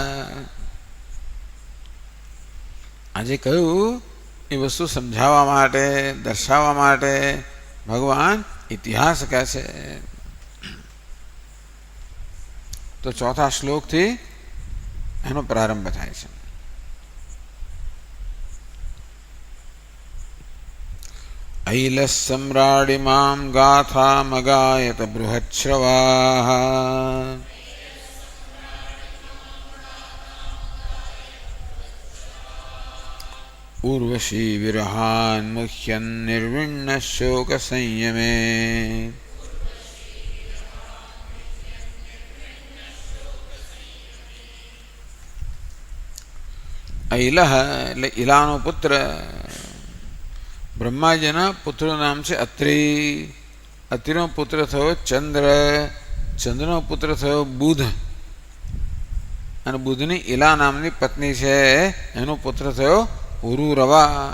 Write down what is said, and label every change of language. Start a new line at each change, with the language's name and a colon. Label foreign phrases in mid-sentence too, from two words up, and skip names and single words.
Gujarati: આજે કહ્યું એ વસ્તુ સમજાવવા માટે, દર્શાવવા માટે ભગવાન ઇતિહાસ કહે છે. તો ચોથા શ્લોકથી એનો પ્રારંભ થાય છે.
Sanskrit: ऐलः सम्राडिमां गाथामगायत बृहच्छ्रवाः उर्वशी विरहान् मुह्यन् निर्विण्णः शोकसंयमे ऐलः
Gujarati: એટલે ઇલાનો પુત્ર. બ્રહ્માજીના પુત્રનું નામ છે અત્રિ. અત્રિનો પુત્ર થયો ચંદ્ર. ચંદ્રનો પુત્ર થયો બુધ. અને બુધની ઇલા નામની પત્ની છે, એનો પુત્ર થયો પુરુરવા.